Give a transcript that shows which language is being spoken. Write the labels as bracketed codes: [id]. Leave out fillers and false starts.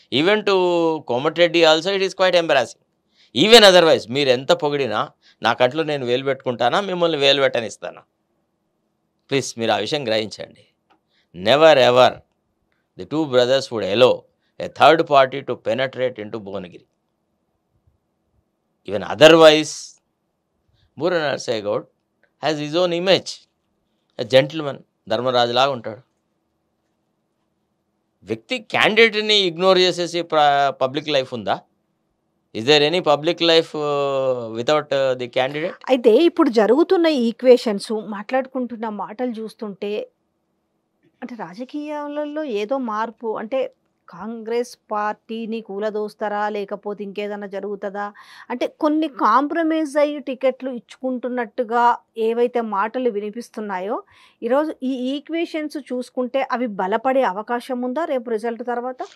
[en] Even to Komatireddy also it is quite embarrassing. [te] Even otherwise మీరు ఎంత పొగిడినా నా కంట్లో నేను వేలు పెట్టుకుంటానా, మిమ్మల్ని వేలు పెట్టనిస్తానా? ప్లీజ్ మీరు ఆ విషయం గ్రహించండి. [en] Never ever the two brothers would allow a third party to penetrate into Bhuvanagiri. Even otherwise, Bura Narasimha Gaud has his own image. A gentleman, [te] Dharmaraju లాగా ఉంటాడు. వ్యక్తి క్యాండిడేట్ని ఇగ్నోర్ చేసేసి పబ్లిక్ లైఫ్ ఉందా? [en] Is there any public life without the candidate? [te] అయితే ఇప్పుడు జరుగుతున్న equations మాట్లాడుకుంటున్న మాటలు చూస్తుంటే అంటే రాజకీయాలలో ఏదో మార్పు అంటే కాంగ్రెస్ పార్టీని కూలదోస్తారా లేకపోతే ఇంకేదైనా జరుగుతుందా అంటే కొన్ని కాంప్రమైజ్ అయ్యి టికెట్లు ఇచ్చుకుంటున్నట్టుగా ఏవైతే మాటలు వినిపిస్తున్నాయో ఈరోజు ఈ ఈక్వేషన్స్ చూసుకుంటే అవి బలపడే అవకాశం ఉందా రేపు రిజల్ట్ తర్వాత?